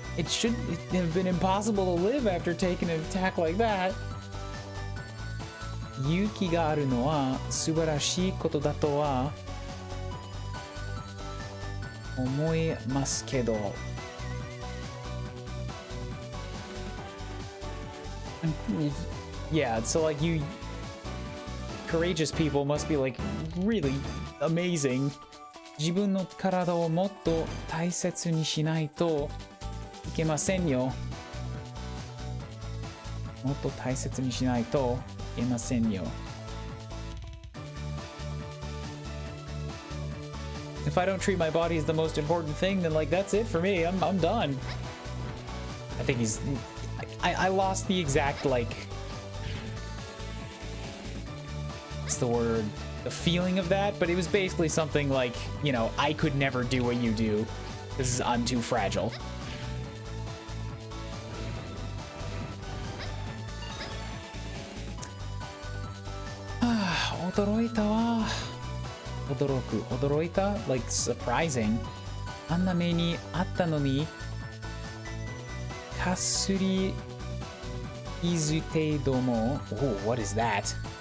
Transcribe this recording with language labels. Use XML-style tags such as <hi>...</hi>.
<en>It should have been impossible to live after taking an attack like that.</en> <ja>勇気があるのは素晴らしいことだとは思いますけど。</ja> <en>Yeah, so like courageous people must be like really amazing.</en> <ja>自分の体をもっと大切にしないといけませんよ。もっと大切にしないといけませんよ。</ja> <en>If I don't treat my body as the most important thing, then like that's it for me. I'm done. I think I lost the exact like what's the word? The feeling of that, but it was basically something like, you know, I could never do what you do because I'm too fragile.</en> <ja>Ah, 驚いたわ。驚いた</ja> <en>like surprising.</en> <ja>あんな目にあったのにかすり傷程度も</ja> <en>Oh, what is that?</en>